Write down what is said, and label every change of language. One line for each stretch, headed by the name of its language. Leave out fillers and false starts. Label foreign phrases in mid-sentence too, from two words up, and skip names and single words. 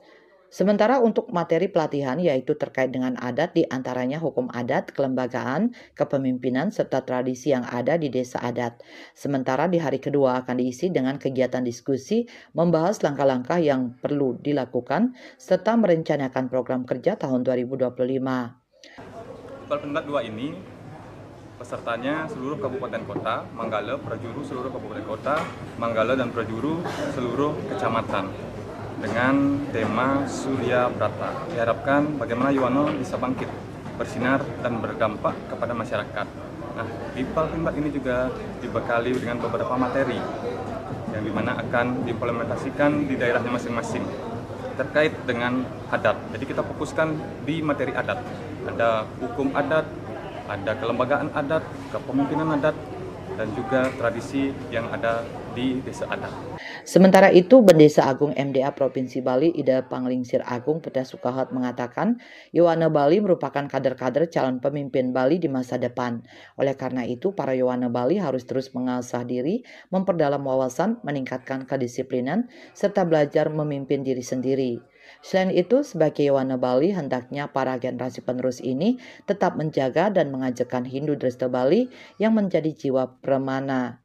Indonesian: Sementara untuk materi pelatihan yaitu terkait dengan adat diantaranya hukum adat, kelembagaan, kepemimpinan, serta tradisi yang ada di desa adat. Sementara di hari kedua akan diisi dengan kegiatan diskusi membahas langkah-langkah yang perlu dilakukan serta merencanakan program kerja tahun 2025. Palpimdat 2 ini pesertanya seluruh kabupaten kota, Manggala, Prajuru seluruh kabupaten kota, Manggala dan Prajuru seluruh kecamatan. Dengan tema Surya Brata. Diharapkan bagaimana Yowana bisa bangkit, bersinar dan berdampak kepada masyarakat. Nah, di Palpimdat ini juga dibekali dengan beberapa materi yang dimana akan diimplementasikan di daerahnya masing-masing terkait dengan adat. Jadi kita fokuskan di materi adat. Ada hukum adat, ada kelembagaan adat, kepemimpinan adat, dan juga tradisi yang ada di desa adat. Sementara itu, Bendesa Agung MDA Provinsi Bali, Ida Panglingsir Agung Putra Sukahet mengatakan, Yowana Bali merupakan kader-kader calon pemimpin Bali di masa depan. Oleh karena itu, para Yowana Bali harus terus mengasah diri, memperdalam wawasan, meningkatkan kedisiplinan, serta belajar memimpin diri sendiri. Selain itu, sebagai Yowana Bali, hendaknya para generasi penerus ini tetap menjaga dan mengajarkan Hindu Dresta Bali yang menjadi jiwa permana.